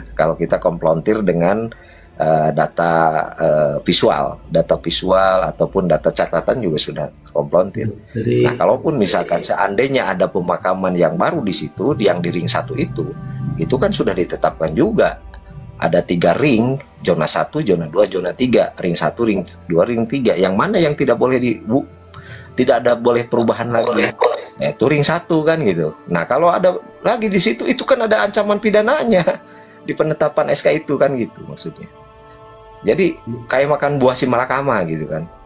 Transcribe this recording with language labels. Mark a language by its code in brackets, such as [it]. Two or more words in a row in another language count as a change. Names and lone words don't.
[id] Kalau kita komplontir dengan data visual ataupun data catatan juga sudah komplontir. Nah, kalaupun misalkan seandainya ada pemakaman yang baru di situ, yang di ring 1 itu kan sudah ditetapkan juga. Ada 3 ring, zona 1, zona 2, zona 3, ring 1, ring 2, ring 3. Yang mana yang tidak boleh tidak ada boleh perubahan lagi. Nah, itu ring 1 kan gitu. Nah, kalau ada lagi di situ itu kan ada ancaman pidananya di penetapan SK itu kan gitu maksudnya. Jadi kayak makan buah si malakama gitu kan.